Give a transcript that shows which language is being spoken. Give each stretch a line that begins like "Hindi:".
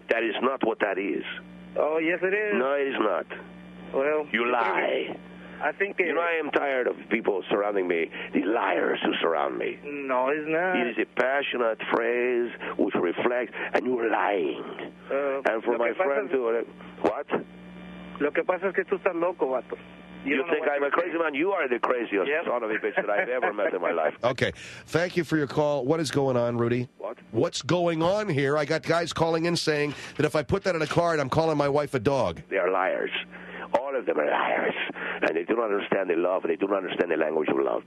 English: That is not what that is. Oh, yes, it is. No, it is not. Well, you lie. I think you know, I am tired of people surrounding me, the liars who surround me. No, it's not. It is a passionate phrase which reflects, and you're lying. And for my friend to... What?
Spanish: Lo que pasa es que tú estás loco, vato.
English: You think I'm a crazy man? You are the craziest son of a bitch that I've ever met in my life. Okay. Thank you for your call. What is going on, Rudy? What? What's going on here? I got guys calling in saying that if I put that in a card, I'm calling my wife a dog. They are liars. All of them are liars. And they do not understand the love. They do not understand the language of love.